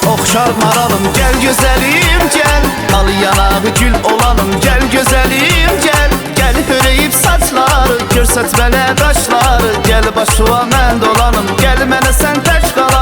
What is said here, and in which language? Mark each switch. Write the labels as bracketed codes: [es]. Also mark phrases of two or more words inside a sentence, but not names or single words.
[tr] çalmaralım. Gel güzelim gel, al yanağı gül olalım. Gel güzelim gel, gel höreyip saçları, [az] görsət mənə qaşları. Gel başıma mən dolanım, gel mənə sən tək